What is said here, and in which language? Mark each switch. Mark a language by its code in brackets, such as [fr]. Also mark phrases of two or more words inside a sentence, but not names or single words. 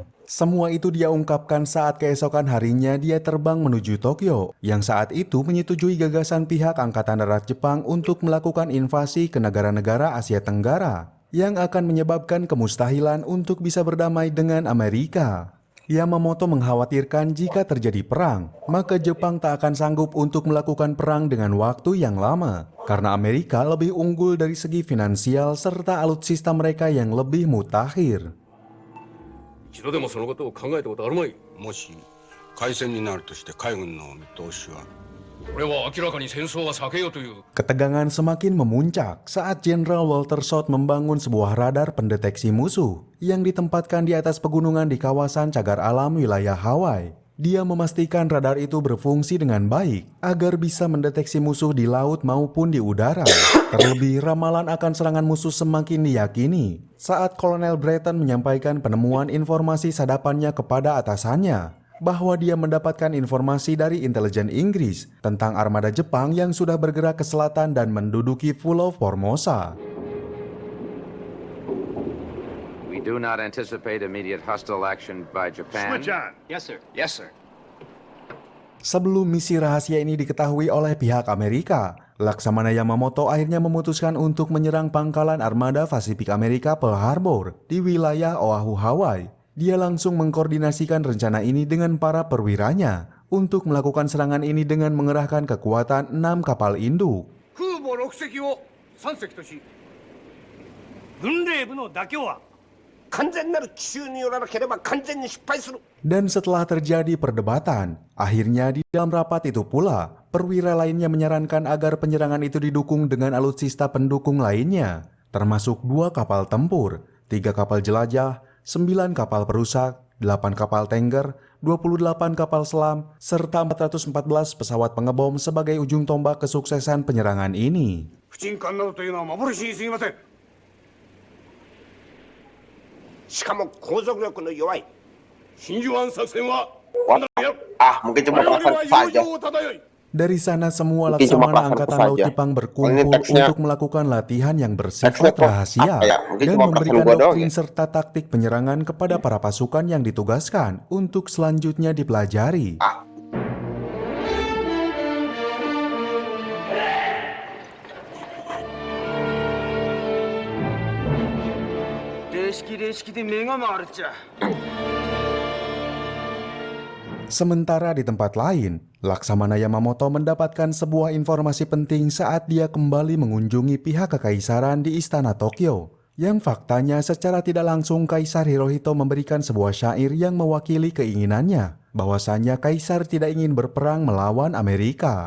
[id] Semua itu dia ungkapkan saat keesokan harinya dia terbang menuju Tokyo, yang saat itu menyetujui gagasan pihak Angkatan Darat Jepang untuk melakukan invasi ke negara-negara Asia Tenggara, yang akan menyebabkan kemustahilan untuk bisa berdamai dengan Amerika. Yamamoto mengkhawatirkan jika terjadi perang, maka Jepang tak akan sanggup untuk melakukan perang dengan waktu yang lama, karena Amerika lebih unggul dari segi finansial serta alutsista mereka yang lebih mutakhir. [ja] 一度でもそのことを考えたことあるまい。もし開戦になるとして海軍の見通しは。これは明らかに戦争は避けようという。 [id] Ketegangan semakin memuncak saat Jenderal Walter Short membangun sebuah radar pendeteksi musuh yang ditempatkan di atas pegunungan di kawasan cagar alam wilayah Hawaii. Dia memastikan radar itu berfungsi dengan baik agar bisa mendeteksi musuh di laut maupun di udara. Terlebih, ramalan akan serangan musuh semakin diyakini saat Kolonel Breton menyampaikan penemuan informasi sadapannya kepada atasannya bahwa dia mendapatkan informasi dari intelijen Inggris tentang armada Jepang yang sudah bergerak ke selatan dan menduduki Pulau Formosa. [en] We do not anticipate immediate hostile action by Japan. Switch on. Yes, sir. Yes, sir. [id] Sebelum misi rahasia ini diketahui oleh pihak Amerika, Laksamana Yamamoto akhirnya memutuskan untuk menyerang pangkalan armada Pasifik Amerika Pearl Harbor di wilayah Oahu, Hawaii. Dia langsung mengkoordinasikan rencana ini dengan para perwiranya untuk melakukan serangan ini dengan mengerahkan kekuatan 6 kapal induk. [ja] 空母6隻を3隻とし、軍令部の妥協は [id] Dan setelah terjadi perdebatan, akhirnya di dalam rapat itu pula, perwira lainnya menyarankan agar penyerangan itu didukung dengan alutsista pendukung lainnya, termasuk 2 kapal tempur, 3 kapal jelajah, 9 kapal perusak, 8 kapal tanker, 28 kapal selam, serta 414 pesawat pengebom sebagai ujung tombak kesuksesan penyerangan ini. [ja] 不沈艦などというのは幻に過ぎません。しかも航続力の弱い。真珠湾作戦は [id] Mungkin cuma [ja] 我々は [id] perasaan [ja] 洋 [id] saja. [ja] 上を漂い [id] Dari sana semua Mungkin cuma Laksamana pasar Angkatan saja. Laut Jepang berkumpul Ini teksnya- untuk melakukan latihan yang bersifat Teksnya kok rahasia apa ya? Mungkin dan cuma memberikan perasaan gua doang doktrin ya? serta taktik penyerangan kepada para pasukan yang ditugaskan untuk selanjutnya dipelajari. [ja] 霊式で目が回るっちゃ。 [id] Sementara di tempat lain, Laksamana Yamamoto mendapatkan sebuah informasi penting saat dia kembali mengunjungi pihak kekaisaran di Istana Tokyo. Yang faktanya secara tidak langsung Kaisar Hirohito memberikan sebuah syair yang mewakili keinginannya bahwasanya Kaisar tidak ingin berperang melawan Amerika.